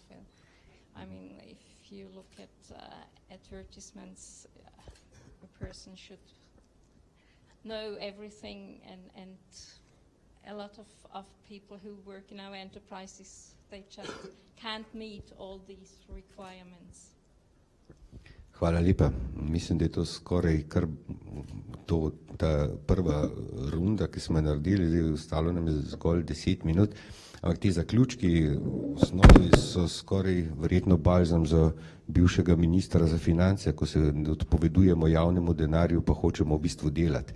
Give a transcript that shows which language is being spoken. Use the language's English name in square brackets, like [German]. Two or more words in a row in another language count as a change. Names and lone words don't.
[English] I mean, if you look at advertisements, a person should know everything, and a lot of people who work in our enterprises, they just can't meet all these requirements. [Slovenian] Hvala lepa. Mislim, da je to skoraj kar ta prva runda, ki smo naredili, zdaj ostalo nam je zgolj 10 minut, ampak ti zaključki v osnovi so skoraj verjetno balzam za bivšega ministra za finance, ko se odpovedujemo javnemu denarju, pa hočemo v bistvu delati.